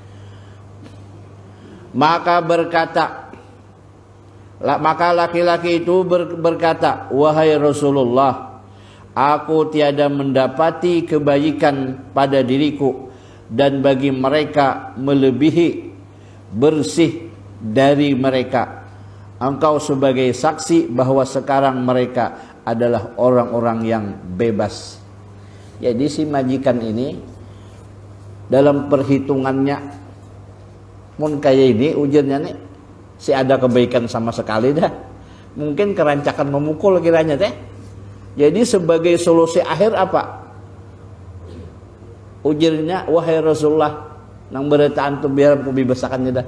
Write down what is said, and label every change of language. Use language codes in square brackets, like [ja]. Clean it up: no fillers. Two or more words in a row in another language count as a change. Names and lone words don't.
[id] Maka laki-laki itu berkata, wahai Rasulullah, aku tiada mendapati kebaikan pada diriku dan bagi mereka melebihi bersih dari mereka. Engkau sebagai saksi bahwa sekarang mereka adalah orang-orang yang bebas. Jadi si majikan ini dalam perhitungannya, [bjn] mun kayak ini ujarnya nih, si ada kebaikan sama sekali dah. Mungkin kerancakan memukul kiranya teh. Jadi sebagai solusi akhir apa? Ujarnya, [id] wahai Rasulullah, [bjn] nang beritaan tu biar aku bebasakannya dah.